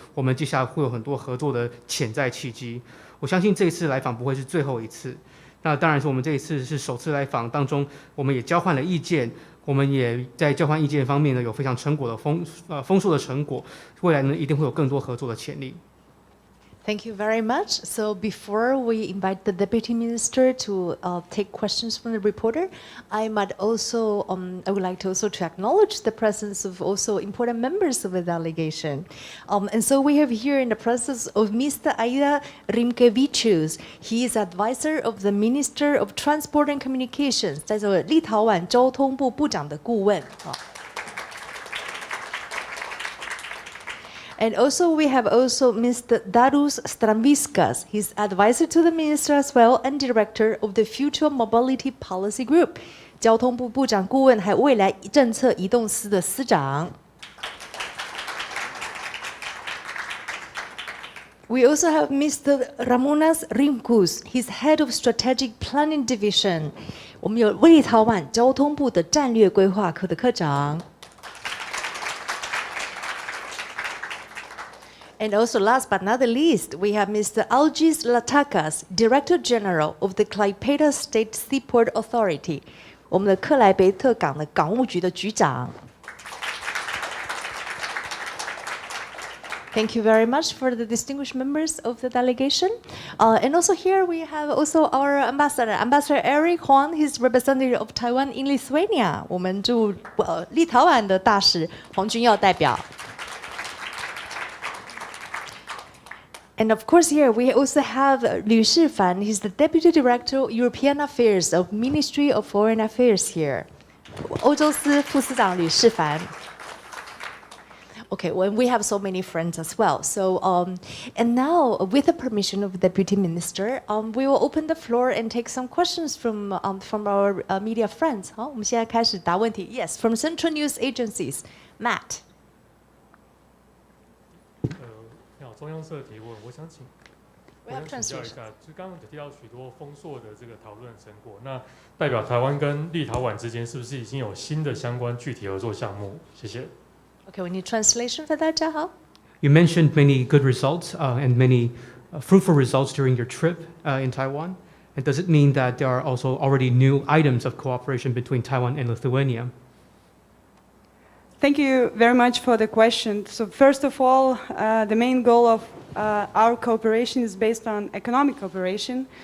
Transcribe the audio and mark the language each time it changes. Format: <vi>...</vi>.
<zh>我们接下来会有很多合作的潜在契机。我相信这一次来访不会是最后一次。那当然是我们这一次是首次来访当中，我们也交换了意见。我们也在交换意见方面呢，有非常丰硕的成果。未来呢，一定会有更多合作的潜力。</zh> <en>Thank you very much. So before we invite the Deputy Minister to take questions from the reporter, I would like to also to acknowledge the presence of also important members of the delegation. And so we have here in the presence of Mr. Aida Rimkevičius. He is advisor of the Minister of Transport and Communications,</en> <zh>在这立陶宛交通部部长的顾问。</zh> <en>And also we have also Mr. Darius Stramviskas. He's advisor to the minister as well and director of the Future Mobility Policy Group.</en> <zh>交通部部长顾问还有未来政策移动司的司长。</zh> <en>We also have Mr. Ramūnas Rimkus. He's head of Strategic Planning Division.</en> <zh>我们有立陶宛交通部的战略规划科的科长。</zh> <en>And also, last but not the least, we have Mr. Algis Latakas, Director General of the Klaipėda State Seaport Authority.</en> <zh>我们的克莱贝特港的港务局的局长。</zh> <en>Thank you very much for the distinguished members of the delegation. And also here we have also our ambassador, Ambassador Eric Huang. He's representative of Taiwan in Lithuania.</en> <zh>我们驻立陶宛的大使黄君耀代表。</zh> <en>And of course here we also have Liu Shifan. He's the Deputy Director of European Affairs of Ministry of Foreign Affairs here.</en> <zh>欧洲司副司长吕世凡。</zh> <en>Okay, well, we have so many friends as well. So, and now, with the permission of the Deputy Minister, we will open the floor and take some questions from our media friends.</en> <zh>好，我们现在开始答问题。</zh> <en>Yes, from Central News Agencies, Matt.</en> <zh>中央社提问，我想请教一下，就刚刚有提到许多丰硕的这个讨论成果，那代表台湾跟立陶宛之间是不是已经有新的相关具体合作项目？谢谢。</zh> <en>Okay, we need translation for that, 嘉豪。 You mentioned many good results and many fruitful results during your trip in Taiwan. And does it mean that there are also already new items of cooperation between Taiwan and Lithuania? Thank you very much for the question. So first of all, the main goal of our cooperation is based on economic cooperation.</en>